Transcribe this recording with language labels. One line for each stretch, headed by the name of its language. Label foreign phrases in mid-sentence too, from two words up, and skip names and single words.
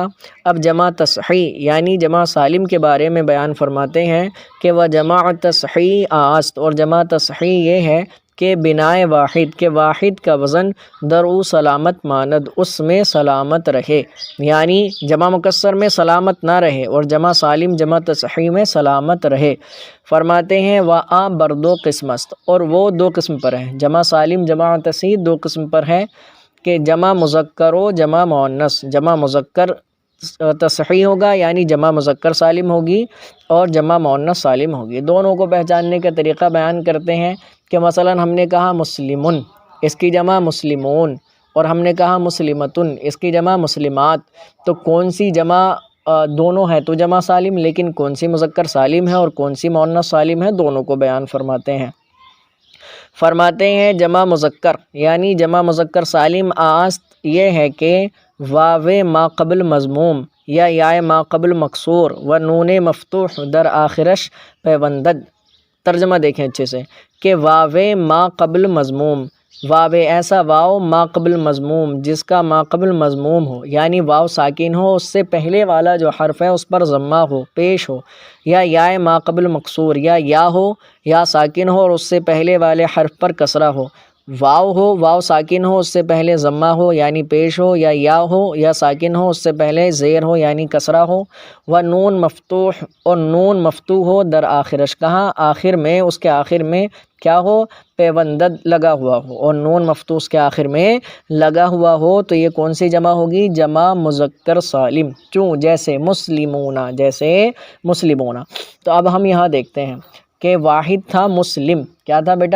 Urdu: اب جمع تصحیح یعنی جمع سالم کے بارے میں بیان فرماتے ہیں کہ وہ جمع تصحیح آست، اور جمع تصحیح یہ ہے کہ بنائے واحد کے واحد کا وزن
Persian: درو سلامت ماند،
Urdu: اس میں سلامت رہے، یعنی جمع مکسر میں سلامت نہ رہے اور جمع سالم جمع تصحیح میں سلامت رہے۔
Persian: فرماتے ہیں وآ بر 2 قسم است،
Urdu: اور وہ 2 قسم پر ہے، جمع سالم جمع تصحیح 2 قسم پر ہے کہ جمع مذکر و جمع مؤنث۔ جمع مذکر تصحیح ہوگا یعنی جمع مذکر سالم ہوگی اور جمع مؤنث سالم ہوگی۔ دونوں کو پہچاننے کا طریقہ بیان کرتے ہیں کہ مثلا ہم نے کہا مسلمن، اس کی جمع مسلمون، اور ہم نے کہا مسلمتن، اس کی جمع مسلمات، تو کون سی جمع؟ دونوں ہے تو جمع سالم، لیکن کون سی مذکر سالم ہے اور کون سی مؤنث سالم ہے، دونوں کو بیان فرماتے ہیں۔ فرماتے ہیں جمع مذکر یعنی جمع مذکر سالم آست یہ ہے کہ
Persian: واو ما قبل مضموم یا یا ما قبل مکسور و نون مفتوح در آخرش پیوندد۔
Urdu: ترجمہ دیکھیں اچھے سے کہ واو ما قبل مضموم، واو ایسا واو ما قبل مضموم جس کا ما قبل مضموم ہو، یعنی واو ساکن ہو، اس سے پہلے والا جو حرف ہے اس پر ضمہ ہو، پیش ہو، یا ما قبل مکسور یا ہو، یا ساکن ہو اور اس سے پہلے والے حرف پر کسرہ ہو، واو ہو، واو ساکن ہو، اس سے پہلے ضمہ ہو یعنی پیش ہو، یا ہو، یا ساکن ہو، اس سے پہلے زیر ہو یعنی کسرہ ہو، و نون مفتوح، اور نون مفتوح ہو،
Persian: در آخرش
Urdu: کہاں؟ آخر میں، اس کے آخر میں کیا ہو؟ پیوندد لگا ہوا ہو، اور نون مفتوح اس کے آخر میں لگا ہوا ہو، تو یہ کون سی جمع ہوگی؟ جمع مذکر سالم۔ کیوں؟ جیسے مسلمون، جیسے مسلمون۔ تو اب ہم یہاں دیکھتے ہیں کہ واحد تھا مسلم، کیا تھا بیٹا؟